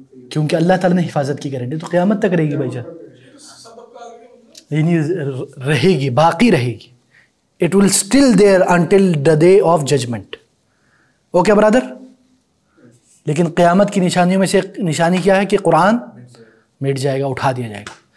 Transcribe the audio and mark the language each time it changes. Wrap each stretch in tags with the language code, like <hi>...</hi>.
<ur>کیونکہ اللہ تعالیٰ نے حفاظت کی گارنٹی تو قیامت تک رہے گی بھائی جان. یعنی رہے گی، باقی رہے گی.</ur> <en>It will still there until the day of judgment. Okay brother?</en> <ur>لیکن قیامت کی نشانیوں میں سے ایک نشانی کیا ہے کہ قرآن مٹ جائے گا, اٹھا دیا جائے گا.</ur>